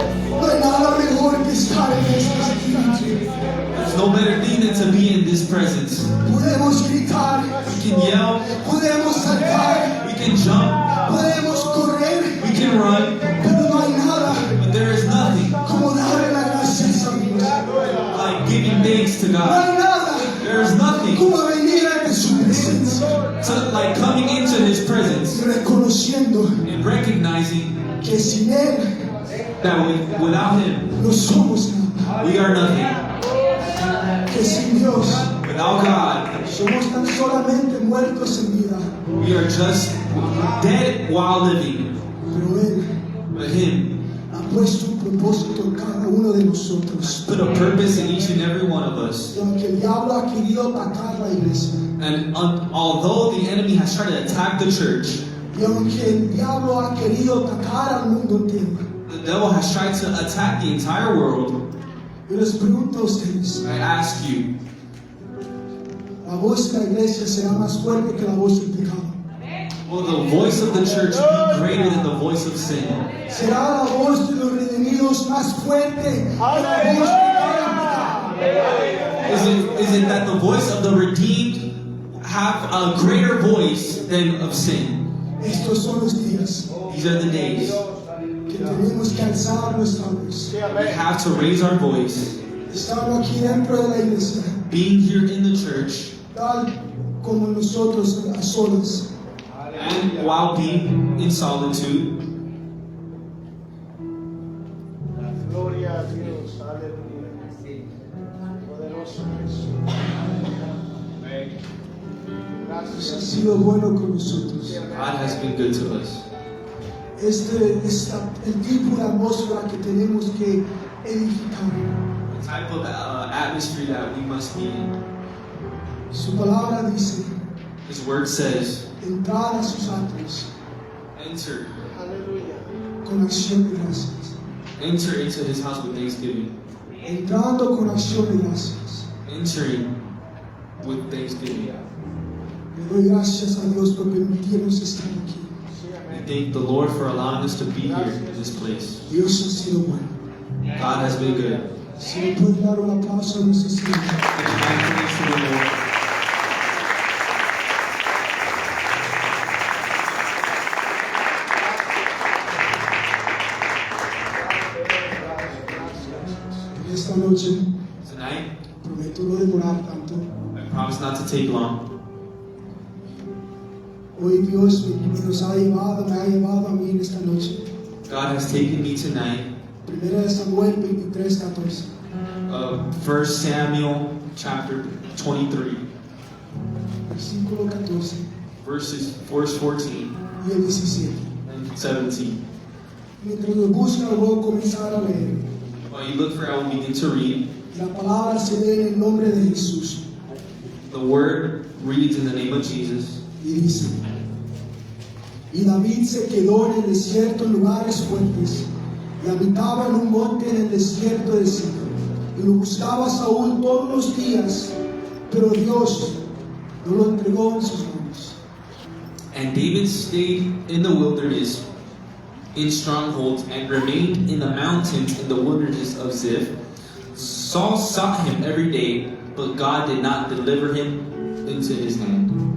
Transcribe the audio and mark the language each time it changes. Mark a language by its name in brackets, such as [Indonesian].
[Spanish] No hay nada mejor que estar en esta espíritu. [English] There's no better thing than to be in this presence. [Spanish] Podemos gritar, [English] We can yell, [Spanish] podemos saltar, [English] we can jump, [Spanish] podemos correr, [English] we can run, [Spanish] pero no hay nada [English] but there is nothing [Spanish] como darle las gracias a Dios. [English] like giving thanks to [Spanish] No [English] God. [Spanish] hay nada [English] There is nothing [Spanish] como venir ante su presencia [English] to, like coming into His presence [Spanish] y reconociendo [English] and recognizing [Spanish] que sin Él [English] that without Him, [Spanish] no somos nada, [English] we are nothing. [Spanish] que sin Dios [English] Without God, [Spanish] somos tan solamente muertos en vida, [English] we are just dead while living. [Spanish] pero Él [English] But Him [Spanish] ha puesto un propósito en cada uno de nosotros. [English] put a purpose in each and every one of us. [Spanish] Y aunque el diablo ha querido atacar la iglesia, [English] And although the enemy has tried to attack the church, [Spanish] y aunque el diablo ha querido atacar al mundo entero, [English] the devil has tried to attack the entire world. [Spanish] yo les pregunto a ustedes, [English] I ask you, [Spanish] ¿la voz de la iglesia será más fuerte que la voz del pecado? [English] will the voice of the church be greater than the voice of sin? [Spanish] ¿Será la voz de los redimidos más fuerte que la voz del pecado? [English] Is it that the voice of the redeemed have a greater voice than of sin? [Spanish] Estos son los días [English] These are the days [Spanish] que tenemos que alzar nuestra voz. [English] We have to raise our voice. [Spanish] Estando aquí dentro de la iglesia, [English] Being here in the church, [Spanish] tal como nosotros a solas, [English] and while being in solitude, [Spanish] Gloria a Dios, aleluya. Poderoso Jesús. Dios ha Gracias. sido bueno con nosotros. [English] God has been good to us. [Spanish] El tipo de atmósfera que tenemos que edificar. [English] The type of atmosphere that we must be in. [Spanish] Su palabra dice, [English] His word says, [Spanish] entrar a sus atrios [English] enter. [Spanish] Aleluya. con acción de gracias. [English] Enter into his house with thanksgiving. [Spanish] Entrando con acción de gracias. [English] Entering with thanksgiving. [Spanish] Le doy gracias a Dios por permitirnos estar aquí. Sí, [English] We [Spanish] amén. [English] thank the Lord for allowing us to be here in this place. [Spanish] Dios ha sido bueno. [English] God has been good. [Spanish] Si le puede dar un aplauso a nuestro Señor. [English] Give thanks to the Lord. [Spanish] En esta noche [English] Tonight, [Spanish] prometo no demorar tanto. [English] I promise not to take long. [Spanish] Hoy Dios me ha llevado a mí en esta noche. [English] God has taken me tonight. [Spanish] Primera de Samuel 23:14. [English] 1 Samuel chapter 23, [Spanish] Versículo 14 [English] verse 14 [Spanish] y el 17. [English] and 17. [Spanish] Mientras lo busca, voy a comenzar a leer. [English] While you look for it, I will begin to read. [Spanish] La palabra se lee en el nombre de Jesús [English] The word reads in the name of Jesus. [Spanish] y dice: Y David se quedó en el desierto en lugares fuertes y habitaba en un monte en el desierto de Sif. Y lo buscaba Saúl todos los días, pero Dios no lo entregó en sus manos. [English] And David stayed in the wilderness in strongholds and remained in the mountains in the wilderness of Ziph. Saul sought him every day, but God did not deliver him into his hand.